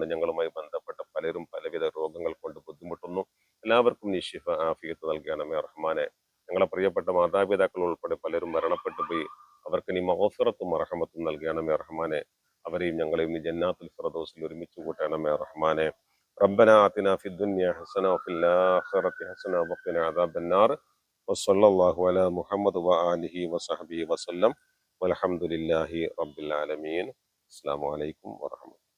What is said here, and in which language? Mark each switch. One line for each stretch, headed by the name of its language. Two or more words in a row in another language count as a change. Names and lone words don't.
Malayalam: ഞങ്ങളുമായി ബന്ധപ്പെട്ട പലരും പലവിധ രോഗങ്ങൾ കൊണ്ട് ബുദ്ധിമുട്ടുന്നു. എല്ലാവർക്കും നീ
Arabic: شفاء عافية
Malayalam: നൽകണമേ റഹ്മാനെ. ഞങ്ങളെ പ്രിയപ്പെട്ട മാതാപിതാക്കൾ ഉൾപ്പെടെ പലരും മരണപ്പെട്ടു പോയി. അവർക്ക് നീ മഗ്ഫിറത്തും റഹ്മത്തും നൽകണമേ റഹ്മാനെ. അവരെയും ഞങ്ങളെയും നീ ജന്നാത്തുൽ ഫിർദൗസിൽ ഒരുമിച്ച് കൂട്ടണമേ റഹ്മാനെ.
Arabic: ربنا آتنا في الدنيا حسنة وفي الآخرة حسنة وقنا عذاب النار وصلى الله على محمد وآله وصحبه وسلم والحمد لله رب العالمين. السلام عليكم ورحمة الله